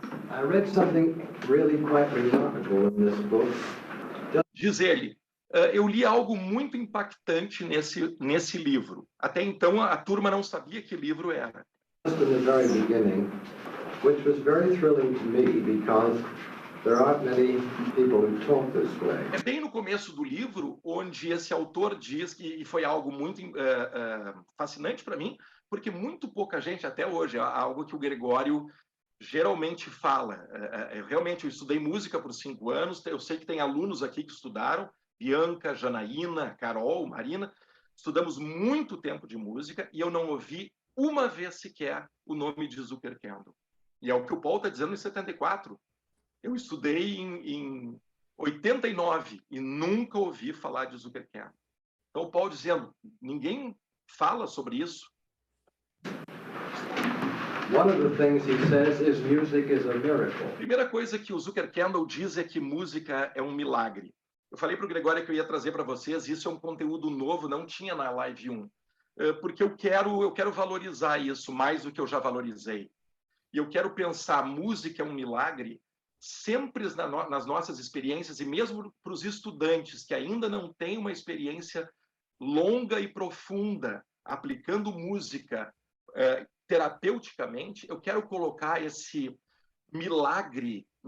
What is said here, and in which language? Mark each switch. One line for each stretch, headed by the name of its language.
English: I read something really quite remarkable in this book.
Portuguese: Diz ele, eu li algo muito impactante nesse livro. Até então, a turma não sabia que livro era.
English: Just in the very beginning, which was very thrilling to me because There aren't many people who talk this way.
Portuguese: É bem no começo do livro onde esse autor diz que e foi algo muito fascinante para mim, porque muito pouca gente até hoje, é algo que o Gregório geralmente fala. Realmente, eu estudei música por 5 anos, eu sei que tem alunos aqui que estudaram, Bianca, Janaína, Carol, Marina, estudamos muito tempo de música e eu não ouvi uma vez sequer o nome de Zuckerkandl. E é o que o Paul está dizendo em 74. Eu estudei em 89 e nunca ouvi falar de Zuckerkandl. Então, o Paul dizendo, ninguém fala sobre isso.
English: One of the things he says is music is a miracle.
Portuguese: A primeira coisa que o Zuckerkandl diz é que música é um milagre. Eu falei para o Gregório que eu ia trazer para vocês, isso é um conteúdo novo, não tinha na Live 1, porque eu quero valorizar isso mais do que eu já valorizei. E eu quero pensar música é um milagre sempre nas nossas experiências, e mesmo para os estudantes que ainda não têm uma experiência longa e profunda aplicando música terapeuticamente, eu quero colocar esse milagre